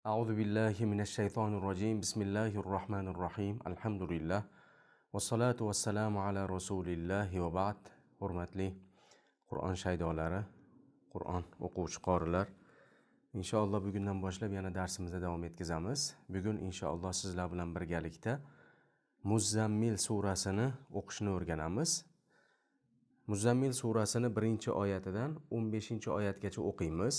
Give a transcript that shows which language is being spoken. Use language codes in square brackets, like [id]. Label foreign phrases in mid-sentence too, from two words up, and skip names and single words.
[ar] أعوذ بالله من الشيطان الرجيم بسم الله الرحمن الرحيم الحمد لله والصلاة والسلام على رسول الله وبعد [uz] hurmatli Qur'on shaydolari, Qur'on o'quvchi qorilar, inshaalloh bugundan boshlab yana darsimizda davom etkazamiz. Bugun inshaalloh sizlar bilan birgalikda Muzammil surasini o'qishni o'rganamiz. Muzammil surasini 1-oyatidan 15-oyatgacha o'qiymiz.